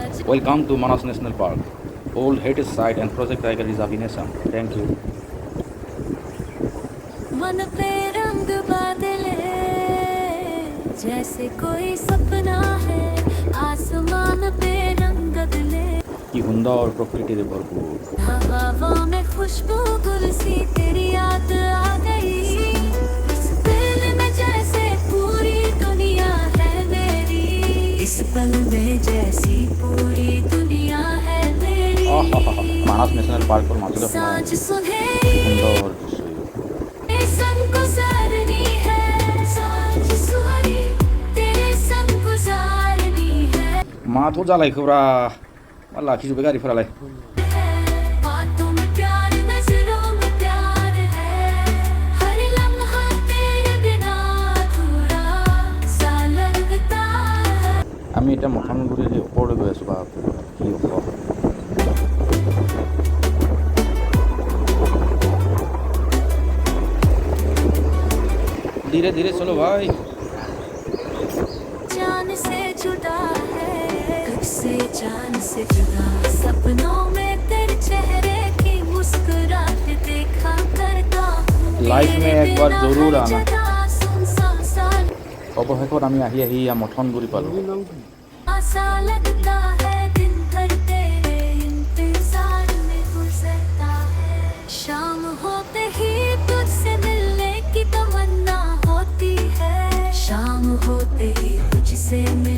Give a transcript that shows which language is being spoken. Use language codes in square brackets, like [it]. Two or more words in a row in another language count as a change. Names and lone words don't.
[en] Welcome to Manas National Park. Old heritage site and Project Tiger Reserve in Assam. Thank you. [hi] मन पे रंग बादले जैसे कोई सपना है आसमान पे रंग बदले [bn] কি সুন্দর প্রকৃতিতে ভরপুর। [hi] हवा में खुशबू गुल सी तेरी याद आ गई इस दिल में जैसे पूरी दुनिया है मेरी इस पल में जैसी पूरी दुनिया है मेरी [bn] মানাস ন্যাশনাল পার্কের মাঝে [hi] सांझ सुनहरी [bn] সুন্দর দৃশ্য। [hi] संग गुजारनी है सांझ सुहानी तेरे संग गुजारनी है [brx] माथो जालायखोब्रा मा लाखिजोब्बाय गारिफोरालाय। [hi] बातों में प्यार नजरों में प्यार है हर लम्हा तेरे बिना अधूरा सा लगता है [as] আমি এটা মথানগুৰিৰ ওপৰলৈ গৈ আছোঁ। বাপ কি ওখ। [hi] धीरे धीरे चलो भाई। जान से जुदा है कब से जान से जुदा सपनों में तेरे चेहरे की मुस्कुराहट देखा करता हूँ लाइफ में एक बार जरूर आना। सुनसान [as] অৱশেষত আমি আহি আহি মথনগুৰি পালোঁ। [hi] सा लगता है दिन भर तेरे इंतजार में गुजरता है शाम होते ही तुझसे मिलने की तमन्ना होती है शाम होते ही तुझसे मिल